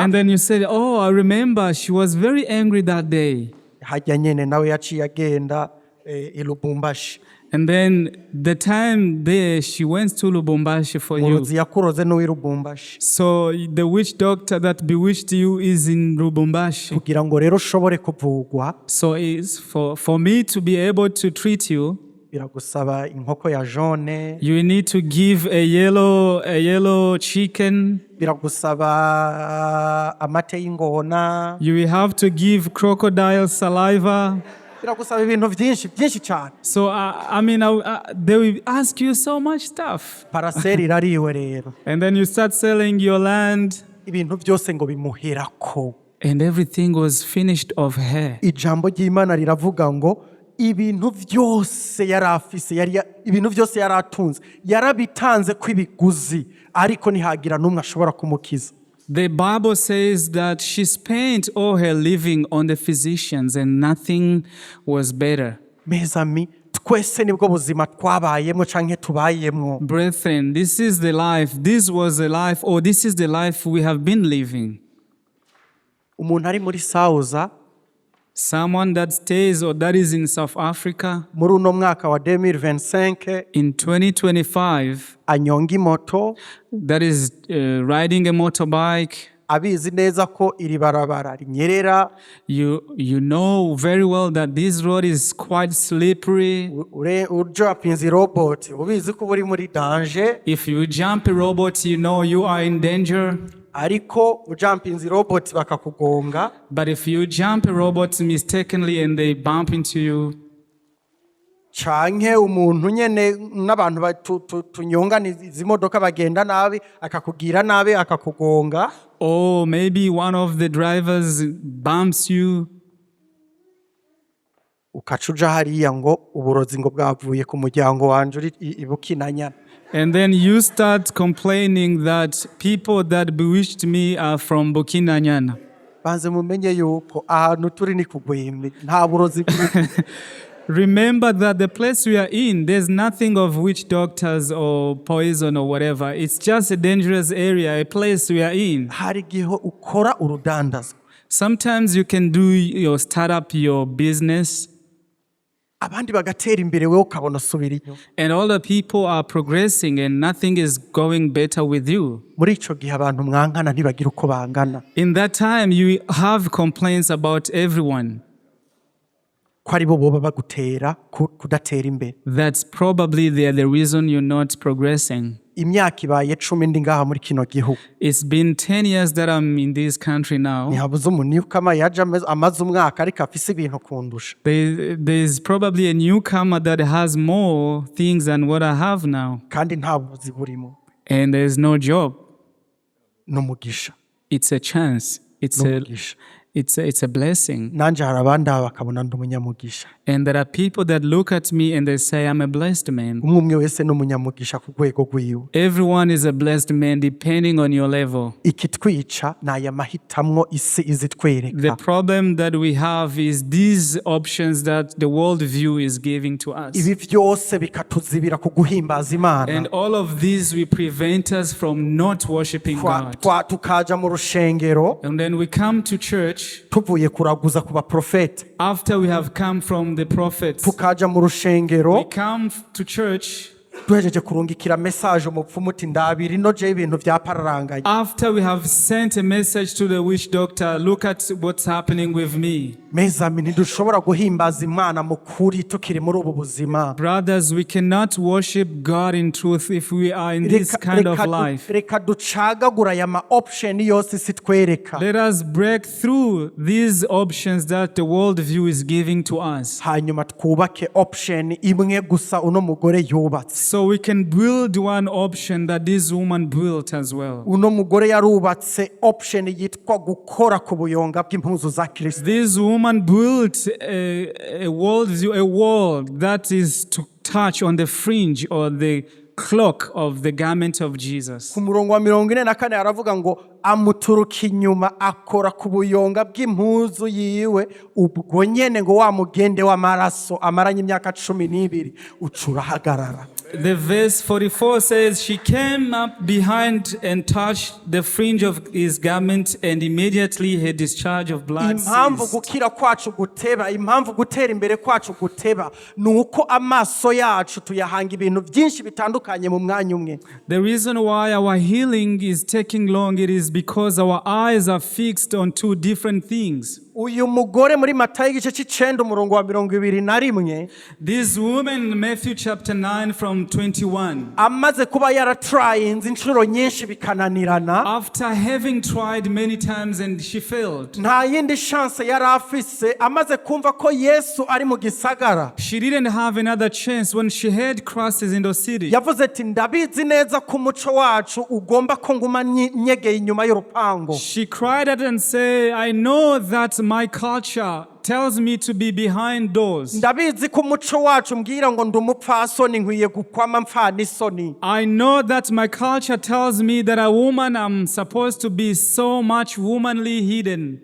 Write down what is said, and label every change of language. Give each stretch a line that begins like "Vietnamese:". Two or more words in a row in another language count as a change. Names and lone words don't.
English: And then you said, oh, I remember she was very angry that day.
Rundi: Hajya nyene nawe yaciye agenda i Lubumbashi.
English: And then the time there, she went to Lubumbashi for you.
Rundi: Muruzi yakuroze n'uwi Lubumbashi.
English: So the witch doctor that bewitched you is in Lubumbashi.
Rundi: Kugira ngo rero ushobore kuvugwa.
English: So it's for me to be able to treat you,
Rundi: biragusaba inkoko ya jaune.
English: you need to give a yellow chicken.
Rundi: Biragusaba amate y'ingona.
English: You will have to give crocodile saliva.
Rundi: Biragusaba ibintu byinshi cyane.
English: So they will ask you so much stuff.
Rundi: Paraseri irariwe rero.
English: And then you start selling your land.
Rundi: Ibintu byose ngo bimuherako.
English: And everything was finished of her.
Rundi: Ijambo ry'Imana riravuga ngo ibintu byose ibintu byose yaratunze yarabitanze kw'ibiguzi ariko ntihagira n'umwe ashobora kumukiza.
English: The Bible says that she spent all her living on the physicians and nothing was better.
Rundi: Mezami twese nibwo buzima twabayemo canke tubayemo.
English: Brethren, this is the life. This was the life, or this is the life we have been living.
Rundi: Umuntu ari muri Sauza,
English: someone that stays or that is in South Africa,
Rundi: muri uno mwaka wa 2025
English: in 2025,
Rundi: anyonga imoto,
English: that is riding a motorbike,
Rundi: abizi neza ko iri barabara rinyerera.
English: You know very well that this road is quite slippery.
Rundi: Ujapinze robot ubizi ko buri muri danger.
English: If you jump a robot, you know you are in danger.
Rundi: Ariko ujampinze robot bakakugonga.
English: But if you jump a robot mistakenly and they bump into you,
Rundi: canke umuntu nyene n'abantu tunyonga izi modoka bagenda nabi akakugira nabi akakugonga.
English: Or maybe one of the drivers bumps you.
Rundi: Ukacuja hariya ngo uburozi ngo bwavuye ku muryango wanje uri ibukinanya.
English: And then you start complaining that people that bewitched me are from Bukinanyana.
Rundi: Banze mumenye yuko ahantu turi ni kugwembe nta burozi.
English: Remember that the place we are in, there's nothing of witch doctors or poison or whatever. It's just a dangerous area, a place we are in.
Rundi: Hari giho ukora urudandaza.
English: Sometimes you can start up your business.
Rundi: Abandi bagatera imbere wewe ukabona subira inyo.
English: And all the people are progressing and nothing is going better with you.
Rundi: Muri ico gihe abantu mwankana ntibagira uko bangana.
English: In that time you have complaints about everyone.
Rundi: Ko ari bo boba bagutera kudatera imbere.
English: That's probably the reason you're not progressing.
Rundi: Imyaka ibaye 10 ndi ngaha muri kino gihugu.
English: It's been 10 years that I'm in this country now.
Rundi: Ntihabuze umuntu kama yaje amaze umwaka ariko afise ibintu kundusha.
English: There's probably a newcomer that has more things than what I have now.
Rundi: Kandi nta buzi burimo.
English: And there's no job.
Rundi: N'umugisha.
English: It's a chance. It's a blessing.
Rundi: Nanje harabandi bakabona nd'umunyamugisha.
English: And there are people that look at me and they say I'm a blessed man.
Rundi: Umwe wese n'umunyamugisha ku rwego rwiwe.
English: Everyone is a blessed man depending on your level.
Rundi: Ikitwica naya mahitamwo isi izitwereka.
English: The problem that we have is these options that the world view is giving to us.
Rundi: Ibi byose bikatuzibira kuguhimbaza Imana.
English: And all of these will prevent us from not worshiping God.
Rundi: Tukaja mu rushengero.
English: And then we come to church.
Rundi: Tuvuye kuraguza ku baprofete.
English: After we have come from the prophets,
Rundi: tukaja mu rushengero.
English: We come to church.
Rundi: Duhejeje kurungikira message umupfumu uti ndabira ino je ibintu byapararanganye.
English: After we have sent a message to the witch doctor, look at what's happening with me.
Rundi: Mezami ntidushobora guhimbaza Imana mu kuri tukiri muri ubu buzima.
English: Brothers, we cannot worship God in truth if we are in this kind of life.
Rundi: Reka ducagagura ya ma option yose sitwereka.
English: Let us break through these options that the world view is giving to us.
Rundi: Hanyuma twubake option imwe gusa uno mugore yubatse.
English: So we can build one option that this woman built as well.
Rundi: Uno mugore yarubatse option yitwa gukora kubuyonga bw'impuzu za Kristo.
English: This woman built a wall that is to touch on the fringe or the cloak of the garment of Jesus.
Rundi: ku murongo wa 44 aravuga ngo amuturuka inyuma akora ku buyonga bw'impuzu yiwe ubwo nyene ngo wa mugende w'amaraso amaranye imyaka 12 ucurahagarara.
English: The verse 44 says, she came up behind and touched the fringe of his garment, and immediately her discharge of blood
Rundi: impamvu
English: ceased.
Rundi: gukira kwacu guteba, impamvu gutera imbere kwacu guteba, nuko amaso yacu tuyahanga ibintu byinshi bitandukanye mu mwanya umwe.
English: The reason why our healing is taking long, it is because our eyes are fixed on two different things.
Rundi: Uyu mugore muri Matayo igice c'icenda umurongo wa 21,
English: This woman in Matthew chapter 9 from 21,
Rundi: amaze kuba yaratrayinze inshuro nyinshi bikananirana,
English: after having tried many times and she failed,
Rundi: nta yindi chance yari afise, amaze kumva ko Yesu ari mu gisagara,
English: she didn't have another chance when she heard Christ is in the city.
Rundi: yavuze ati ndabizi neza ko umuco wacu ugomba ko nguma nyegeye inyuma y'urupango.
English: She cried out and said, I know that my culture tells me to be behind doors.
Rundi: Ndabizi ko umuco wacu mbwira ngo ndi umupfasoni nkwiye gukwama mfana isoni.
English: I know that my culture tells me that a woman I'm supposed to be so much womanly hidden.